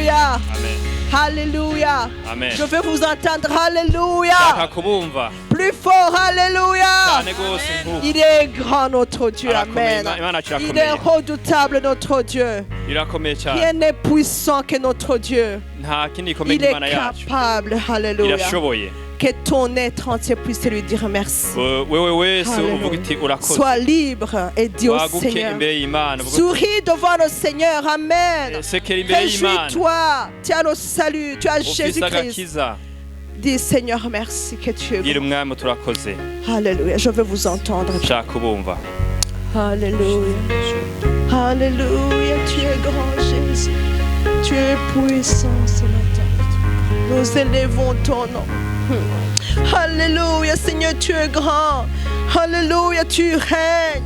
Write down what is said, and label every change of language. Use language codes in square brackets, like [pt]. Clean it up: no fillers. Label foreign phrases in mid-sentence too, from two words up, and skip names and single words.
[fr] Alléluia. Alléluia. Amen. Je veux vous entendre. Alléluia. [rw] Ndashaka kubumva [fr] Plus fort. Alléluia. [rw] cyane gose nk'uko. [fr] Il est grand notre Dieu. [rw] Arakomeye, Amen. Imana yacu [fr] Il [rw] irakomeye. [fr] est redoutable notre Dieu. [rw] irakomeye cyane [fr] Rien n'est puissant que notre Dieu. [rw] nta kindi gikomeye [fr] Il est [rw] nk'Imana yacu [fr] capable. Alléluia. [rw] irashoboye [fr] Que ton être entier puisse lui dire merci. [rw] wewe wese [fr] Alléluia. [rw] uvuga iti urakoze [fr] Sois libre et dis au [rw] waguke [fr] Seigneur. [rw] imbere y'Imana uvuga uti, [fr] Souris devant le Seigneur. Amen. [rw] sekera imbere y'Imana [fr] Réjouis-toi. Tu as le salut. Tu as [rw] ufise [fr] Jésus-Christ. [rw] agakiza [fr] Dis Seigneur, merci que tu es [rw] gira [fr] bon. [rw] umwami turakoze [fr] Alléluia. Je veux vous entendre. [rw] nshaka kubumva [fr] Alléluia. Alléluia. Tu es grand, Jésus. Tu es puissant ce matin. Nous élevons ton nom. Alléluia, Seigneur, tu es grand. Alléluia, tu règnes.